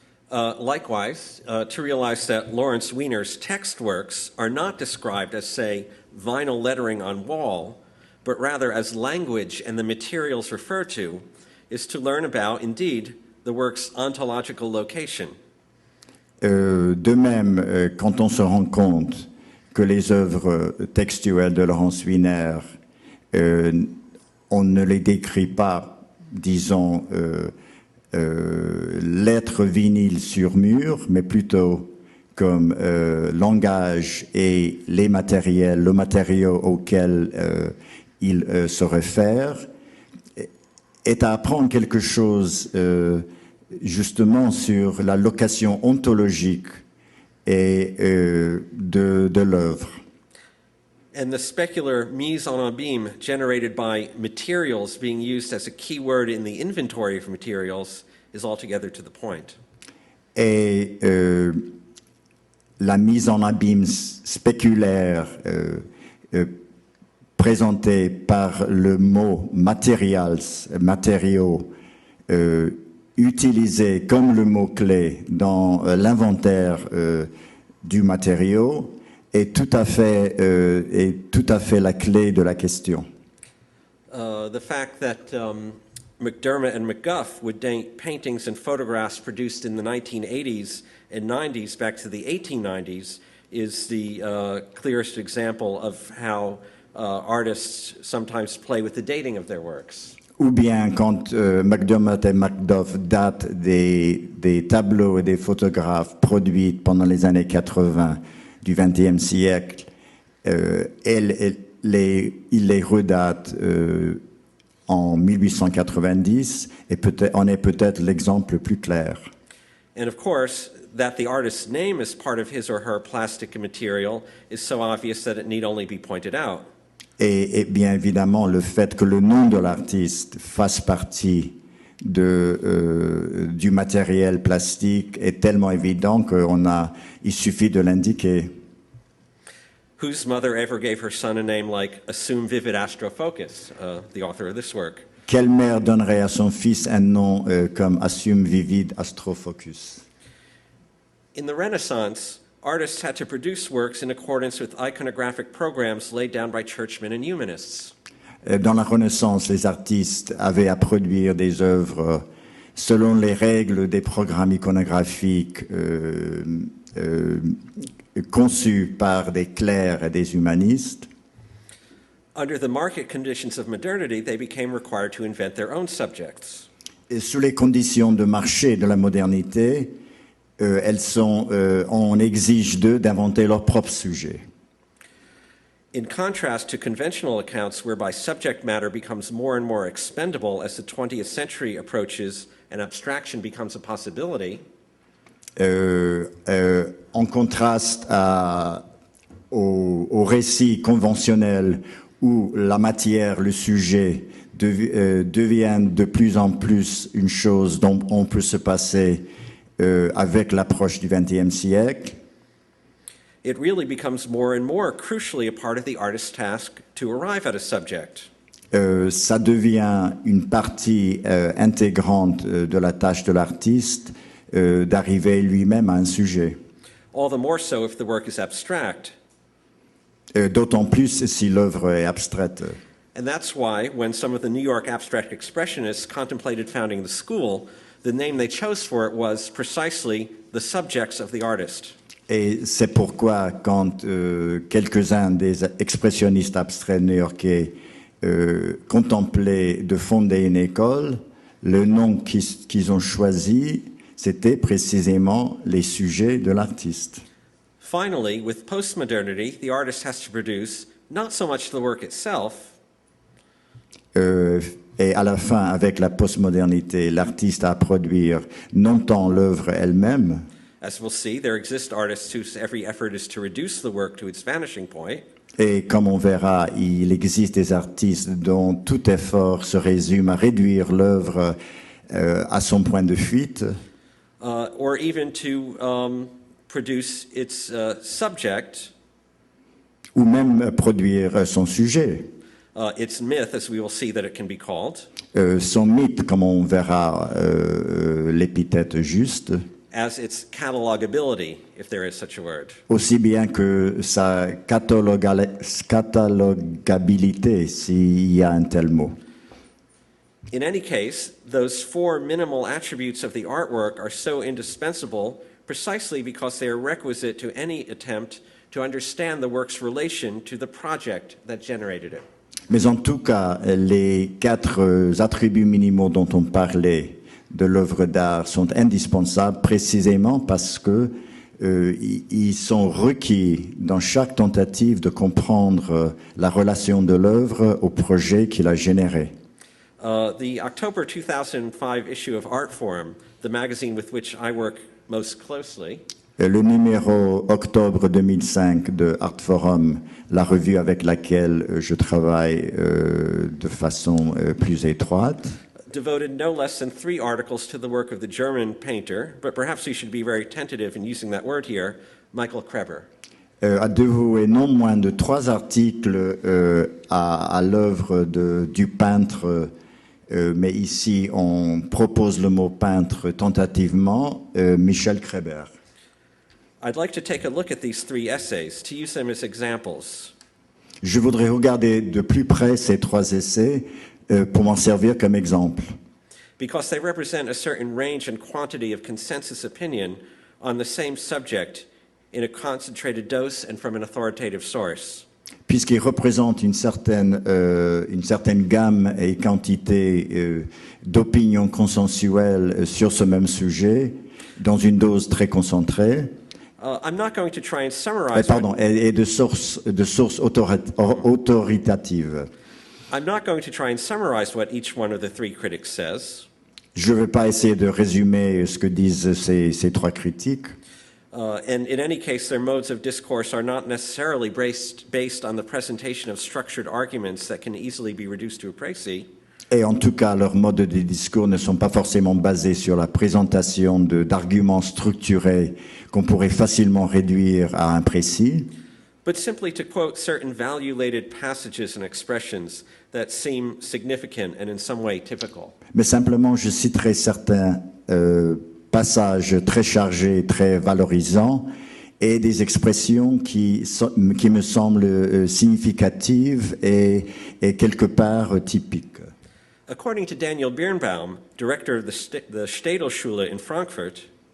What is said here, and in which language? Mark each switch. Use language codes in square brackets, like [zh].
[en] Likewise, to realize that Lawrence Wiener's text works are not described as, say, vinyl lettering on wall, but rather as language and the materials referred to, is to learn about, indeed, the work's ontological location. [fr] De même, quand on se rend compte que les œuvres textuelles de Laurence Wiener, on ne les décrit pas, disons, lettres vinyles sur mur, mais plutôt comme langage et les matériels, le matériau auquel il se réfère, est à apprendre quelque chose justement sur la location ontologique et de l'œuvre. [en] And the specular mise en abîme generated by materials being used as a key word in the inventory of materials is altogether to the point. [fr] Et la mise en abîme spéculaire présentée par le mot materials, matériaux, utilisé comme le mot-clé dans l'inventaire du matériau, est tout à fait la clé de la question. [en] The fact that McDermott and McGuff would date paintings and photographs produced in the 1980s and 90s back to the 1890s is the clearest example of how artists sometimes play with the dating of their works. [fr] Ou bien quand McDermott et McDuff datent des tableaux et des photographes produits pendant les années 80 du XXe siècle, ils les redatent en 1890 et en est peut-être l'exemple le plus clair. [en] And of course, that the artist's name is part of his or her plastic material is so obvious that it need only be pointed out. [fr] Et bien évidemment, le fait que le nom de l'artiste fasse partie du matériel plastique est tellement évident qu'il suffit de l'indiquer. [en] Whose mother ever gave her son a name like Assume Vivid Astrofocus, the author of this work? [fr] Quelle mère donnerait à son fils un nom comme Assume Vivid Astrofocus? [en] In the Renaissance, artists had to produce works in accordance with iconographic programs laid down by churchmen and humanists. [fr] Dans la Renaissance, les artistes avaient à produire des œuvres selon les règles des programmes iconographiques conçus par des clercs et des humanistes. [en] Under the market conditions of modernity, they became required to invent their own subjects. [fr] Et sous les conditions de marché de la modernité, on exige d'eux d'inventer leur propre sujet. [en] In contrast to conventional accounts whereby subject matter becomes more and more expendable as the 20th century approaches and abstraction becomes a possibility, [fr] en contraste au récit conventionnel où la matière, le sujet, deviennent de plus en plus une chose dont on peut se passer avec l'approche du XXe siècle, [en] it really becomes more and more crucially a part of the artist's task to arrive at a subject. [fr] Ça devient une partie intégrante de la tâche de l'artiste d'arriver lui-même à un sujet. [en] All the more so if the work is abstract. [fr] D'autant plus si l'œuvre est abstraite. [en] And that's why, when some of the New York abstract expressionists contemplated founding the school, the name they chose for it was precisely the subjects of the artist. [fr] Et c'est pourquoi, quand quelques-uns des expressionnistes abstraits new-yorkais contemplaient de fonder une école, le nom qu'ils ont choisi, c'était précisément les sujets de l'artiste. [en] Finally, with postmodernity, the artist has to produce not so much the work itself, [fr] et à la fin, avec la postmodernité, l'artiste a à produire non tant l'œuvre elle-même. [en] as we'll see, there exist artists whose every effort is to reduce the work to its vanishing point. [fr] Et comme on verra, il existe des artistes dont tout effort se résume à réduire l'œuvre à son point de fuite. [en] Or even to produce its subject, [fr] Ou même produire son sujet, [en] its myth, as we will see that it can be called, [fr] son mythe, comme on verra l'épithète juste. [en] as its catalogability, if there is such a word. [fr] aussi bien que sa catalogabilité, s'il y a un tel mot. [en] In any case, those four minimal attributes of the artwork are so indispensable precisely because they are requisite to any attempt to understand the work's relation to the project that generated it. [fr] Mais en tout cas, les quatre attributs minimaux dont on parlait de l'œuvre d'art sont indispensables précisément parce que ils sont requis dans chaque tentative de comprendre la relation de l'œuvre au projet qu'il a généré. [en] The October 2005 issue of Artforum, the magazine with which I work most closely, [fr] Le numéro octobre 2005 de Artforum, la revue avec laquelle je travaille de façon plus étroite, [en] devoted no less than 3 articles to the work of the German painter, but perhaps we should be very tentative in using that word here, Michael Kreber. [fr] a dévoué non moins de 3 articles à l'œuvre du peintre, mais ici on propose le mot peintre tentativement, Michel Kreber. [en] I'd like to take a look at these 3 essays to use them as examples. [fr] Je voudrais regarder de plus près ces 3 essais pour m'en servir comme exemple. [en] Because they represent a certain range and quantity of consensus opinion on the same subject in a concentrated dose and from an authoritative source. [fr] Puisqu'ils représentent une certaine gamme et quantité d'opinions consensuelles sur ce même sujet, dans une dose très concentrée, [en] I'm not going to try and summarize. [fr] et de sources autoritatives. [en] I'm not going to try and summarize what each one of the 3 critics says. [fr] Je ne vais pas essayer de résumer ce que disent ces 3 critiques. [en] And in any case, their modes of discourse are not necessarily based on the presentation of structured arguments that can easily be reduced to a précis. [fr] Et en tout cas, leurs modes de discours ne sont pas forcément basés sur la présentation d'arguments structurés qu'on pourrait facilement réduire à un précis, [en] But simply to quote certain value-laden passages and expressions that seem significant and in some way typical. [fr] mais simplement je citerai certains passages très chargés, très valorisants, et des expressions qui me semblent significatives et quelque part typiques. [en] According to Daniel Birnbaum, director of the Städelschule in Frankfurt,